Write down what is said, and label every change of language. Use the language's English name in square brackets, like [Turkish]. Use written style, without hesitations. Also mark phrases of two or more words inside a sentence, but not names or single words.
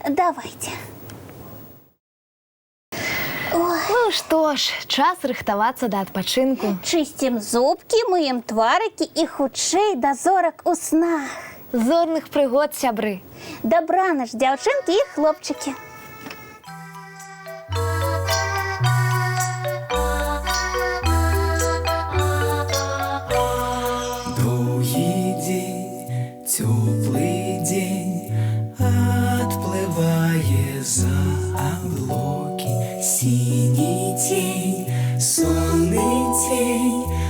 [Belarusian] Давайце. Ой. Ну што ж, час рыхтавацца да адпачынку. Чысцім зубкі, мыем тварыкі і хутчэй да зорак у снах. Зорных прыгод, сябры. Дабрана ж, дзяўчынкі і хлопчыкі. [Russian] Теплый день отплывая за облаки, синий тень, сонный тень